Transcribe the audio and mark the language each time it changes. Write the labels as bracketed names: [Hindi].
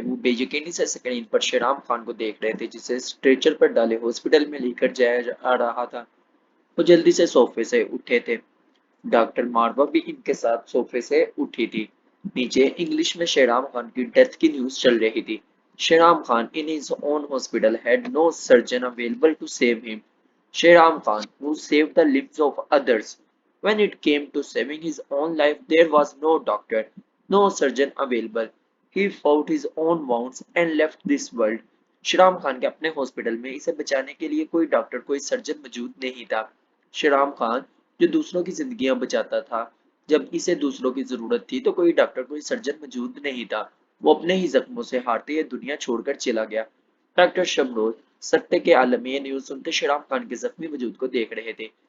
[Hindi] वो बेयकीनी से स्क्रीन पर शराब खान को देख रहे थे जिसे स्ट्रेचर पर डाले हॉस्पिटल में लेकर जाया जा रहा था। वो जल्दी से सोफे से उठे थे। डॉक्टर मारवा भी इनके साथ सोफे से उठी थी। नीचे इंग्लिश में शेराम खान की डेथ की न्यूज चल रही थी। [English] Sheram Khan in his own hospital had no surgeon available to save him. Sheram Khan, who saved the lives of others. When it came to saving his own life, there was no doctor, no surgeon available. He fought his own wounds and left this world. [Hindi] शेराम Khan के अपने hospital में इसे बचाने के लिए कोई doctor कोई surgeon मौजूद नहीं था। शेराम खान जो दूसरों की जिंदगियां बचाता था, जब इसे दूसरों की जरूरत थी तो कोई डॉक्टर कोई सर्जन मौजूद नहीं था। वो अपने ही जख्मों से हारते ये दुनिया छोड़कर चला गया। डॉक्टर शमरोज सत्ते के आलम में ये न्यूज सुनते शेराम खान के जख्मी वजूद को देख रहे थे।